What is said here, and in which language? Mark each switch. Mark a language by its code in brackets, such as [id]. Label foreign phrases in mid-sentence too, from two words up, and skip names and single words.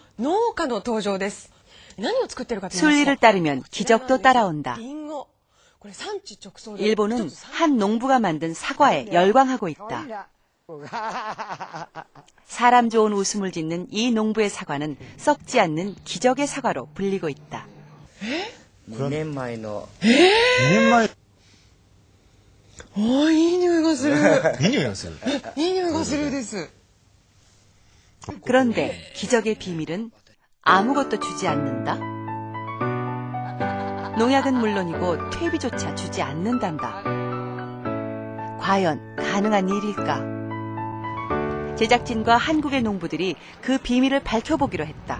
[ja] 農家の登場です。何を作ってるかと言いますと [ko] 순리를 따르면 기적도 따라온다. 일본은 한 농부가 만든 사과에 열광하고 있다. 사람 좋은 웃음을 짓는 이 농부의 사과는 썩지 않는 기적의 사과로 불리고 있다. [ja] 2 年前の。 2年前。いい匂いがする。いい匂いがする。いい匂いがするです。 [ko] 그런데 기적의 비밀은 아무것도 주지 않는다. 농약은 물론이고 퇴비조차 주지 않는단다. 과연 가능한 일일까? 제작진과 한국의 농부들이 그 비밀을 밝혀보기로 했다.